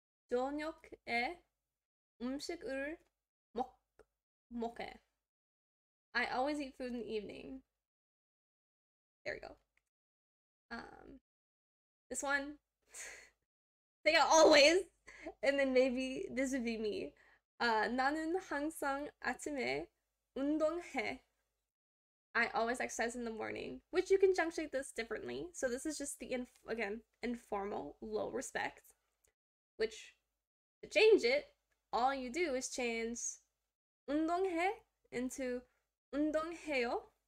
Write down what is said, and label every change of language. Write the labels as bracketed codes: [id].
[ko] 저녁에 음식을 먹해. [en] I always eat food in the evening. There we go. This one, they got always, and then maybe this would be me. [ko] 나는 항상 아침에 운동해. [en] I always exercise in the morning, which you can punctuate this differently. So this is just the again informal low respect, which to change it, all you do is change 운동해 into 운동해요.